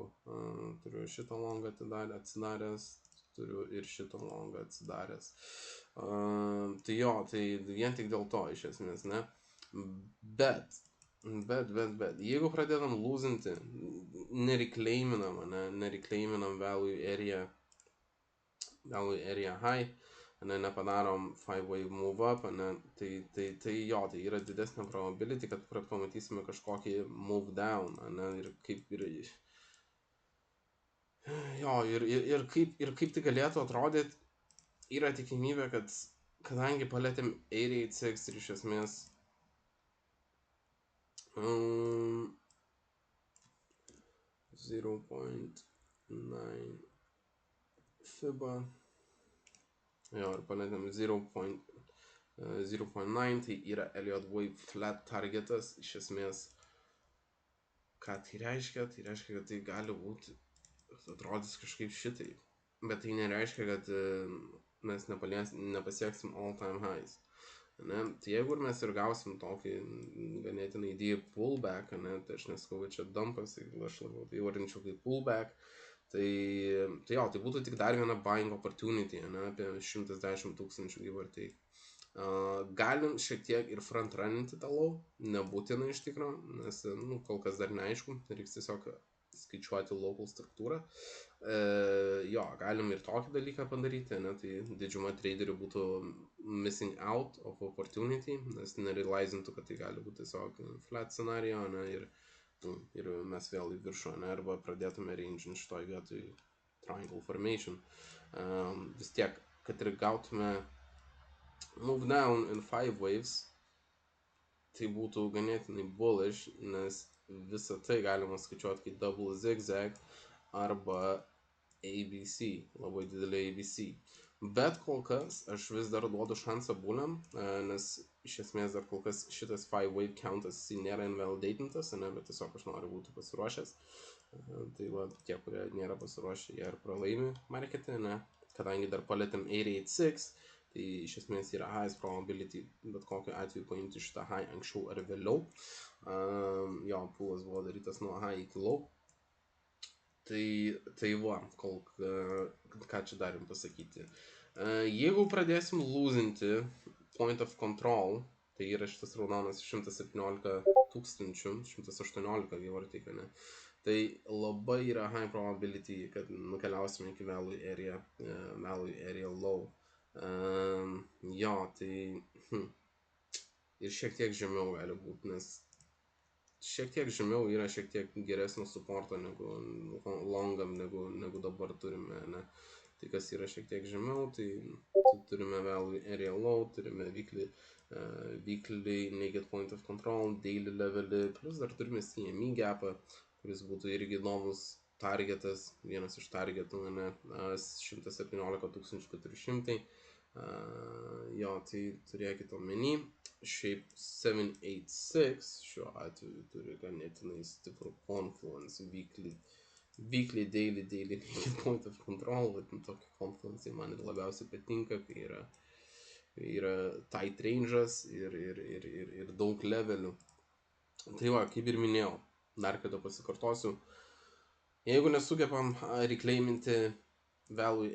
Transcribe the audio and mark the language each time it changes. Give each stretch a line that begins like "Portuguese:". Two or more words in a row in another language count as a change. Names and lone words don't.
Lithuanian: Turiu šitą longą atsidaręs, turiu ir šitą longą atsidaręs. Tai jo, tai vien tik dėl to iš esmės, ne? Bet, jeigu pradedam lūzinti, nereclaiminam
English: value area high,
Lithuanian: nepadarom
English: 5-wave move up,
Lithuanian: tai jo, tai yra didesnė probability, kad pamatysime kažkokį
English: move down,
Lithuanian: ir kaip jo, ir kaip tai galėtų atrodyti, yra tikimybė, kad kadangi palėtėm 886 ir iš esmės 0.9 FIBA, jo, ir palėtėm 0.9, tai yra Elliott Wave flat targetas, iš esmės, ką tai reiškia? Tai reiškia, kad tai gali būti, atrodys kažkaip šitai, bet tai nereiškia, kad mes nepasieksim
English: all time highs.
Lithuanian: Ne? Tai jeigu mes ir gausim tokį ganėtinai
English: deep pullback,
Lithuanian: ne? Tai aš neskau, čia dumpas, aš labiau tai vardinčiau kaip pullback, tai jo, tai būtų tik dar viena
English: buying opportunity,
Lithuanian: ne? Apie 110 000
English: give or take.
Lithuanian: Galim šiek tiek ir front runninti tą low, nebūtina iš tikro, nes kol kas dar neaišku, reiks tiesiog skaičiuoti local struktūrą. Jo, galim ir tokį dalyką padaryti, ne? Tai didžiuma traderių būtų
English: missing out of opportunity,
Lithuanian: nes nerealizintų, kad tai gali būti tiesiog
English: flat scenario,
Lithuanian: ne? Ir mes vėl į viršų, ne? Arba pradėtume range šitoj vietoj
English: triangle formation.
Lithuanian: Vis tiek, kad ir gautume
English: move down in 5 waves,
Lithuanian: tai būtų ganėtinai bullish, nes visą tai galima skaičiuoti kaip
English: double zigzag
Lithuanian: arba ABC, labai didelė ABC. Bet kol kas aš vis dar duodu šansą buliam, nes iš esmės dar kol kas šitas 5-wave countas nėra invalidatintas, ne, bet tiesiog aš noriu būti pasiruošęs. Tai va, tie, kurie nėra pasiruošę, jie ir pralaimi markete, ne? Kadangi dar palėtėm 886, tai iš esmės yra
English: highest probability,
Lithuanian: bet kokiu atveju paimti šitą high anksčiau ar vėliau. Jo, poolas buvo darytas nuo high iki low. Tai va, ką čia darim pasakyti. Jeigu pradėsim lūzinti
English: point of control,
Lithuanian: tai yra šitas raudonas 117 tūkstančių, 118 gyvartika, ne? Tai labai yra
English: high probability,
Lithuanian: kad nukeliausime iki
English: value area low.
Lithuanian: Jo, tai ir šiek tiek žemiau gali būti, nes šiek tiek žemiau yra šiek tiek geresnio supporto negu longam, negu dabar turime, ne? Tai kas yra šiek tiek žemiau, tai turime
English: value area low,
Lithuanian: turime
English: weekly naked point of control,
Lithuanian: daily levelį, plus dar turime CME gapą, kuris būtų irgi įdomus targetas, vienas iš targetų, ne, 117 400. Jo, tai turėkit omeny. Šiaip 786 šiuo atveju turi ganėtinai stiprų
English: confluence weekly, daily point of control,
Lithuanian: vadin tokį confluence man ir labiausiai patinka, kai yra tight range'as ir daug levelių. Tai va, kaip ir minėjau, dar kada pasikartosiu, jeigu nesugebam reclaiminti value